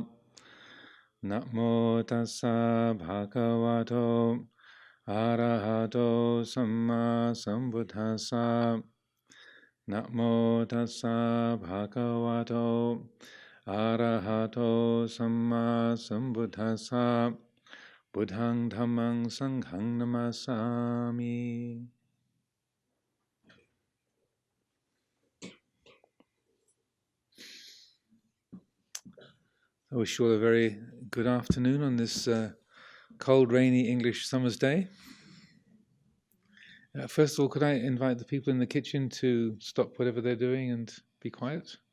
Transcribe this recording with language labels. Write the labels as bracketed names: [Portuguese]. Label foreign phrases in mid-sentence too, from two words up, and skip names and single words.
[Pali] Namo tassa bhagavato arahato samma sambuddhassa. Namo tassa bhagavato arahato samma sambuddhassa. Buddhang dhammang sanghang namasami. [English] I wish you all a very good afternoon on this cold, rainy English summer's day. First of all, could I invite the people in the kitchen to stop whatever they're doing and be quiet?